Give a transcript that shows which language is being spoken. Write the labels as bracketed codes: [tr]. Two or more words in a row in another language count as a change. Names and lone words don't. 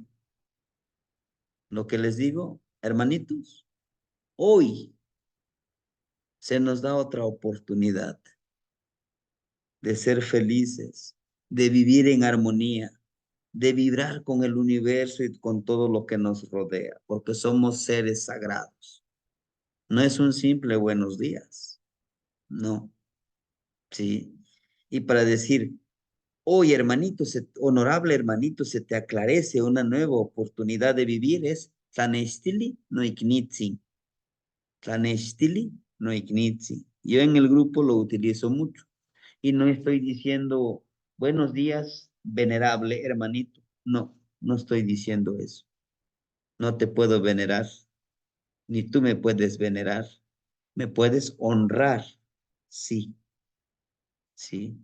[es] Lo que les digo, hermanitos, hoy se nos da otra oportunidad de ser felices, de vivir en armonía, de vibrar con el universo y con todo lo que nos rodea, porque somos seres sagrados. No es un simple buenos días, no, sí. Y para decir, hoy hermanito, honorable hermanito, se te aclarece una nueva oportunidad de vivir, es [nah] Tlanestili no ignitzi. Tlanestili no ignitzi. [es] Yo en el grupo lo utilizo mucho. Y no estoy diciendo, buenos días, venerable hermanito. No estoy diciendo eso. No te puedo venerar, ni tú me puedes venerar. Me puedes honrar, sí, sí.